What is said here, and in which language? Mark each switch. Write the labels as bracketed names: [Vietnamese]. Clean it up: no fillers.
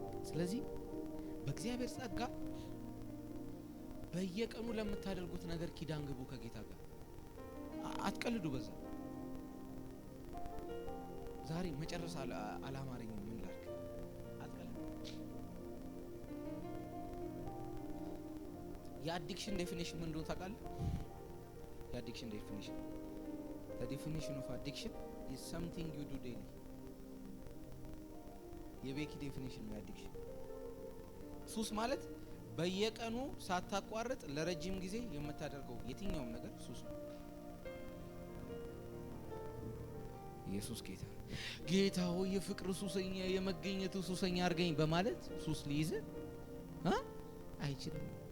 [Amharic] ስለዚህ በእግዚአብሔር ጸጋ በየቀኑ ለምታደርጉት ነገር ኪዳን ግቡ ከጌታ ጋር። አትቀልዱ በዛ። ዛሬ መጨረሻ አላማረኝ ምን ላድርግ? አትቀልዱ። የአዲክሽን ዴፊኒሽን ምን እንደሆነ ታውቃለህ? የአዲክሽን ዴፊኒሽን [English] the definition of addiction is something you do daily። [Amharic] የቤኪ ዴፊኒሽን ነው የአዲክሽን ሱስ ማለት በየቀኑ ሳታቋርጥ ለረጅም ጊዜ የምታደርገው የትኛውም ነገር ሱስ ነው። ኢየሱስ ጌታ ሆይ የፍቅር ሱሰኛ የመገኘቱ ሱሰኛ አርገኝ በማለት ሱስ ሊይዝ አይችልም።